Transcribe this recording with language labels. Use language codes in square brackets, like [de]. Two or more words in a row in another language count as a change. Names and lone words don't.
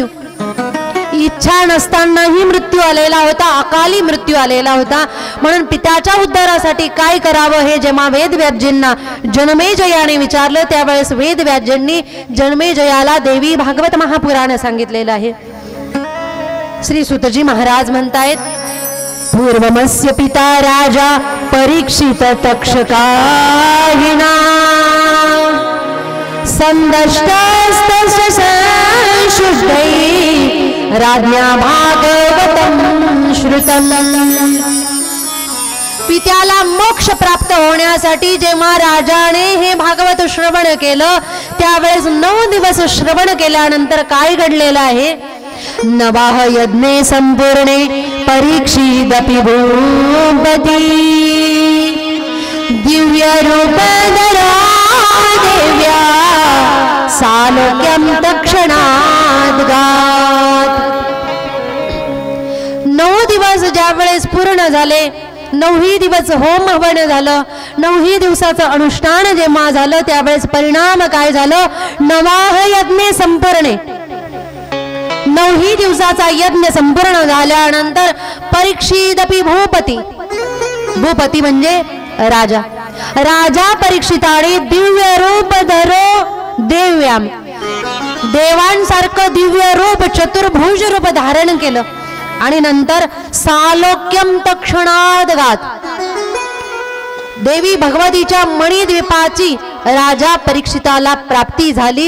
[mr] इच्छा नसतानाही मृत्यू आलेला होता, अकाली मृत्यू आलेला होता। म्हणून पित्याच्या उद्धारासाठी काय करावं हे जेव्हा वेदव्यासजींना जन्मेजयाने विचारलं त्यावेळेस वेदव्यासजींनी जन्मेजयाला देवी भागवत महापुराण सांगितलेलं आहे। श्री सूतजी महाराज म्हणतायत, [sa] पूर्वमस्य पिता राजा परीक्षित तक्षकाहिना संदष्टस्तस्य संशुद्धै राज्ञा भागवतं श्रुतम्। [mr] पित्याला मोक्ष प्राप्त होण्यासाठी जेव्हा राजाने हे भागवत श्रवण केलं त्यावेळेस 9 दिवस श्रवण केल्यानंतर काय घडलेलं आहे, [sa] नवाह यज्ञे संपूर्णे परीक्षिदपि भूपती दिव्य रूपधरा देव्या सालोक्यं तक्षणात् गात्। [mr] 9 दिवस ज्यावेळेस पूर्ण झाले, 9 दिवस होम हवन झालं, 9 दिवसाचं अनुष्ठान जेव्हा झालं त्यावेळेस परिणाम काय झालं, [sa] नवाह यज्ञे संपूर्णे [mr] 9 दिवसाचा यज्ञ संपूर्ण झाल्यानंतर [sa] परीक्षिदपि भूपती, [mr] भूपती म्हणजे राजा, राजा परीक्षिताने [sa] दिव्य रूप धरो देव्याम, [mr] देवांसारखं दिव्य रूप चतुर्भुज रूप धारण केलं आणि नंतर [sa] सालोक्यम तक्षणाद गात, [mr] देवी भगवतीच्या मणिद्वीपाची राजा परीक्षिताला प्राप्ती झाली।